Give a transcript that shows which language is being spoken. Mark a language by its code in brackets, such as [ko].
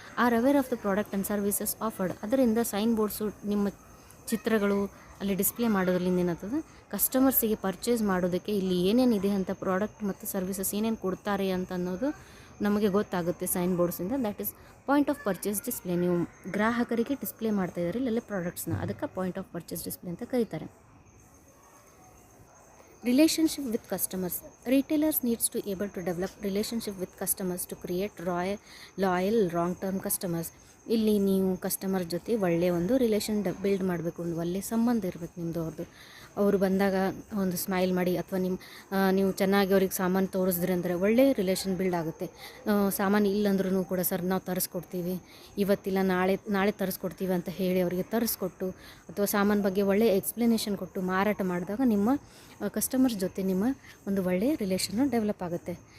[en] Are aware of the product and services offered. [kn] ಅದರಿಂದ sign boards ನಿಮ್ಮ ಚಿತ್ರಗಳು ಅಲ್ಲಿ ಡಿಸ್ಪ್ಲೇ ಮಾಡೋದ್ರಿಂದ ಏನಾಗ್ತದೆ, ಕಸ್ಟಮರ್ಸಿಗೆ ಪರ್ಚೇಸ್ ಮಾಡೋದಕ್ಕೆ ಇಲ್ಲಿ ಏನೇನಿದೆ ಅಂತ ಪ್ರಾಡಕ್ಟ್ ಮತ್ತು ಸರ್ವಿಸಸ್ ಏನೇನು ಕೊಡ್ತಾರೆ ಅಂತ ಅನ್ನೋದು ನಮಗೆ ಗೊತ್ತಾಗುತ್ತೆ sign ಬೋರ್ಡ್ಸಿಂದ. [en] That is point of purchase display. [kn] ನೀವು ಗ್ರಾಹಕರಿಗೆ ಡಿಸ್ಪ್ಲೇ ಮಾಡ್ತಾಯಿದ್ದಾರೆ ಇಲ್ಲೆಲ್ಲ ಪ್ರಾಡಕ್ಟ್ಸ್ನ, ಅದಕ್ಕೆ ಪಾಯಿಂಟ್ ಆಫ್ ಪರ್ಚೇಸ್ ಡಿಸ್ಪ್ಲೇ ಅಂತ ಕರೀತಾರೆ. [en] Relationship with customers. Retailers needs to able to develop relationship with customers to create loyal long-term customers. [kn] ಇಲ್ಲಿ ನೀವು ಕಸ್ಟಮರ್ ಜೊತೆ ಒಳ್ಳೆಯ ಒಂದು ರಿಲೇಷನ್ ಬಿಲ್ಡ್ ಮಾಡಬೇಕು, ಒಂದು ಒಳ್ಳೆಯ ಸಂಬಂಧ ಇರಬೇಕು ನಿಮ್ಮದು ಅವ್ರದ್ದು. ಅವರು ಬಂದಾಗ ಒಂದು ಸ್ಮೈಲ್ ಮಾಡಿ ಅಥವಾ ನೀವು ಚೆನ್ನಾಗಿ ಅವ್ರಿಗೆ ಸಾಮಾನು ತೋರಿಸಿದ್ರಿ ಅಂದರೆ ಒಳ್ಳೆಯ ರಿಲೇಷನ್ ಬಿಲ್ಡ್ ಆಗುತ್ತೆ. ಸಾಮಾನು ಇಲ್ಲಂದ್ರೂ ಕೂಡ ಸರ್ ನಾವು ತರಿಸ್ಕೊಡ್ತೀವಿ, ಇವತ್ತಿಲ್ಲ ನಾಳೆ ತರಿಸ್ಕೊಡ್ತೀವಿ ಅಂತ ಹೇಳಿ ಅವರಿಗೆ ತರಿಸ್ಕೊಟ್ಟು ಅಥವಾ ಸಾಮಾನು ಬಗ್ಗೆ ಒಳ್ಳೆಯ ಎಕ್ಸ್ಪ್ಲನೇಷನ್ ಕೊಟ್ಟು ಮಾರಾಟ ಮಾಡಿದಾಗ ನಿಮ್ಮ ಕಸ್ಟಮರ್ಸ್ ಜೊತೆ ನಿಮ್ಮ ಒಂದು ಒಳ್ಳೆಯ ರಿಲೇಷನ್ನು ಡೆವಲಪ್ ಆಗುತ್ತೆ.